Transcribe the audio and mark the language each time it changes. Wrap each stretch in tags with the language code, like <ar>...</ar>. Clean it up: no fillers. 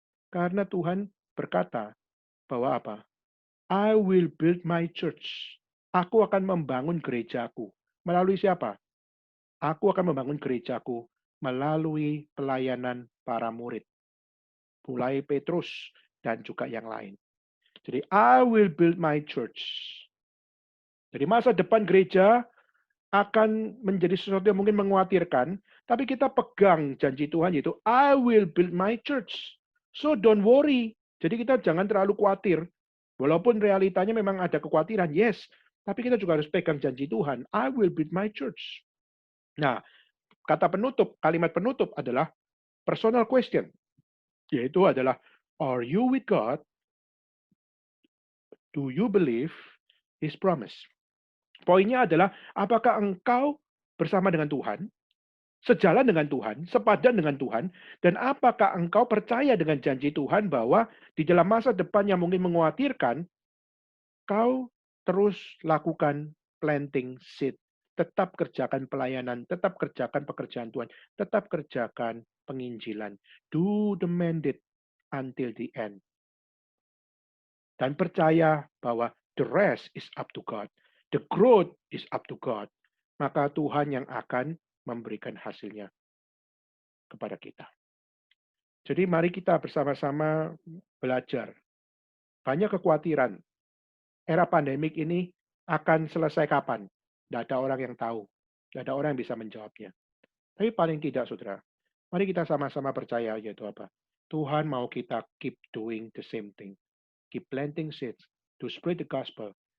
<id>Karena Tuhan berkata bahwa apa?</id> <en>I will build my church.</en> <id>Aku akan membangun gerejaku. Melalui siapa? Aku akan membangun gerejaku melalui pelayanan para murid. Mulai Petrus dan juga yang lain. Jadi,</id> <en>I will build my church.</en> <id>Jadi masa depan gereja akan menjadi sesuatu yang mungkin mengkhawatirkan, tapi kita pegang janji Tuhan yaitu</id> <en>I will build my church. So don't worry.</en> <id>Jadi kita jangan terlalu khawatir. Walaupun realitanya memang ada kekhawatiran, yes. Tapi kita juga harus pegang janji Tuhan.</id> <en>I will build my church.</en> <id>Nah, kata penutup, kalimat penutup adalah personal question. Yaitu adalah,</id> <en>are you with God? Do you believe His promise?</en> <id>Poinnya adalah, apakah engkau bersama dengan Tuhan? Sejalan dengan Tuhan, sepadan dengan Tuhan, dan apakah engkau percaya dengan janji Tuhan bahwa di dalam masa depan yang mungkin mengkhawatirkan, kau terus lakukan planting seed, tetap kerjakan pelayanan, tetap kerjakan pekerjaan Tuhan, tetap kerjakan penginjilan.</id> <en>Do the mandate until the end.</en> <id>Dan percaya bahwa</id> <en>the rest is up to God. The growth is up to God.</en> <id>Maka Tuhan yang akan memberikan hasilnya kepada kita. Jadi mari kita bersama-sama belajar. Banyak kekhawatiran. Era pandemik ini akan selesai kapan? Tidak ada orang yang tahu. Tidak ada orang yang bisa menjawabnya. Tapi paling tidak, saudara, mari kita sama-sama percaya yaitu apa? Tuhan mau kita</id> <en>keep doing the same thing. Keep planting seeds to spread the gospel.</en>